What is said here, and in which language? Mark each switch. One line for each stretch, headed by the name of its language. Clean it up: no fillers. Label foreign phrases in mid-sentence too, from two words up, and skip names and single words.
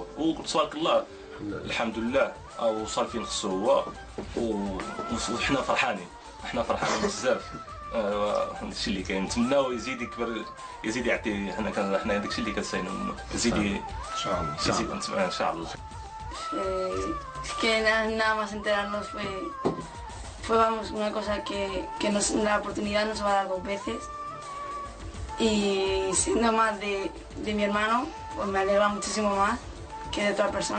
Arabic: وتبارك الله الحمد لله وصل فين خصو هو وحنا فرحانين، حنا فرحانين بزاف. هادشي اللي كاين، نتمناو يزيد يكبر، يزيد يعطي. حنا داكشي اللي كنساينو منه، يزيد ان شاء الله، يزيد ان شاء الله.
Spanish: Es que nada más enterarnos fue vamos, una cosa que la oportunidad no se va a dar dos veces. Y siendo más de mi hermano, pues me alegra muchísimo más que de otra persona.